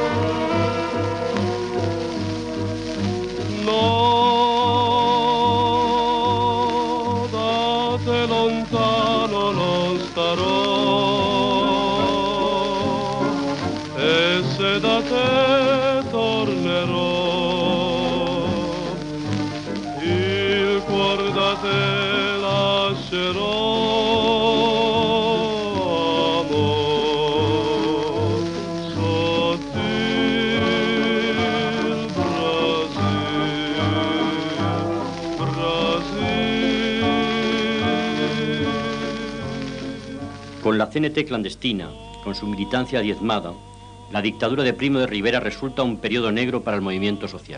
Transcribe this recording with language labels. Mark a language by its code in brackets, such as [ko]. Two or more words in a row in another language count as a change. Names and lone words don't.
[it] No, da te lontano non starò, e se da te tornerò, il cuor da te lascerò, amor, sottil Brasil. [es] Con la CNT clandestina, con su militancia diezmada, la dictadura de Primo de Rivera resulta un periodo negro para el movimiento social.